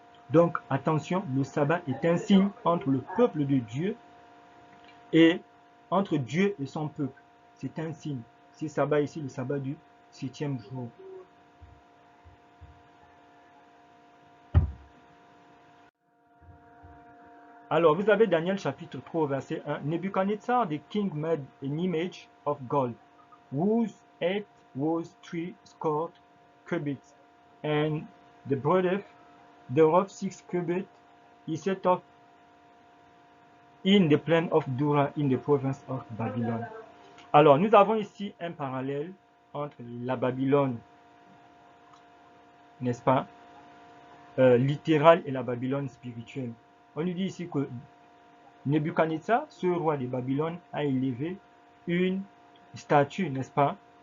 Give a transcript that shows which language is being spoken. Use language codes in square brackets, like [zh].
[fr] Donc attention, le sabbat est un signe entre le peuple de Dieu et entre Dieu et son peuple. C'est un signe. C'est sabbat ici, le sabbat du 7e jour. Alors, vous avez Daniel chapitre 3, verset 1. [en] Nebuchadnezzar, the king, made an image of gold, whose height was 3 cubits, and the breadth thereof 6 cubits. He set up in the plain of Dura, in the province of Babylon. [fr] Alors, nous avons ici un parallèle entre la Babylone, n'est-ce pas, littérale, et la Babylone spirituelle. On nous dit ici que Nebuchadnezzar, ce roi de Babylone, a élevé une statue, n'est-ce pas?